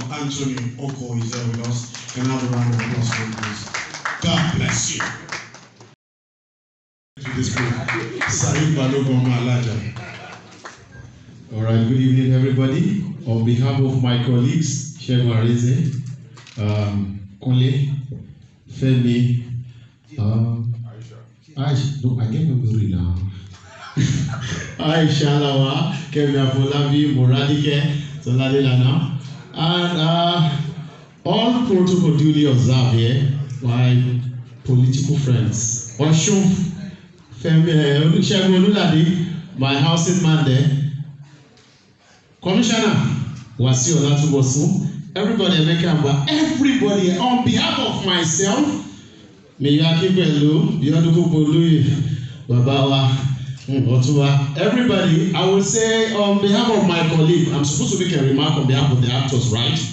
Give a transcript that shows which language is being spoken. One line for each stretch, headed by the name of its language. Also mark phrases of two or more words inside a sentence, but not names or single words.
English: Anthony Oko, is there with us. Can I have a round of applause for him, please? God bless you. To this group, Salim Balogun Malaja. All right, good evening, everybody. On behalf of my colleagues, Shegun Areze, Kunle, Femi, Aisha, no, I can't remember now. Aisha Lawa, Kemi Afolabi, Moradike, Tolade Lana, and all protocol duly observed here, my political friends. Oshun, Femi, Shegun Olulade, my housing man there, Commissioner Wasiu Olatubosun, everybody Emeka, everybody on behalf of myself, Miyaki Pelu, Bioduku Polu, Babawa, Otuwa, everybody, I will say on behalf of my colleague, I'm supposed to make a remark on behalf of the actors, right?